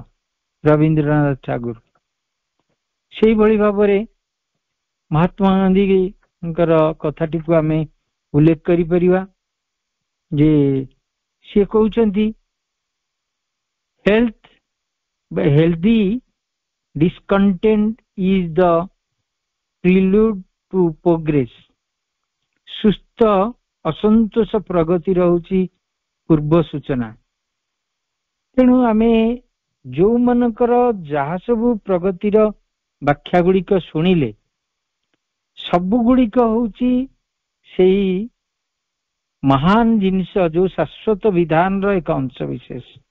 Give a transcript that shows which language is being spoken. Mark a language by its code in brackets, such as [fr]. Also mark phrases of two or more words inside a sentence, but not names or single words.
[or] ରବୀନ୍ଦ୍ରନାଥ ଠାକୁର। ସେଇଭଳି ଭାବରେ ମହାତ୍ମା ଗାନ୍ଧୀଙ୍କର କଥାଟିକୁ ଆମେ ଉଲ୍ଲେଖ କରିପାରିବା ଯେ ସିଏ କହୁଛନ୍ତି [en] healthy discontent is the prelude to progress. [or] ସୁସ୍ଥ ଅସନ୍ତୋଷ ପ୍ରଗତିର ହେଉଛି ପୂର୍ବ ସୂଚନା। ତେଣୁ ଆମେ ଯୋଉମାନଙ୍କର ଯାହା ସବୁ ପ୍ରଗତିର ବ୍ୟାଖ୍ୟା ଗୁଡିକ ଶୁଣିଲେ ସବୁଗୁଡିକ ହଉଛି ସେଇ ମହାନ ଜିନିଷ ଯୋଉ ଶାଶ୍ୱତ ବିଧାନର ଏକ ଅଂଶ ବିଶେଷ।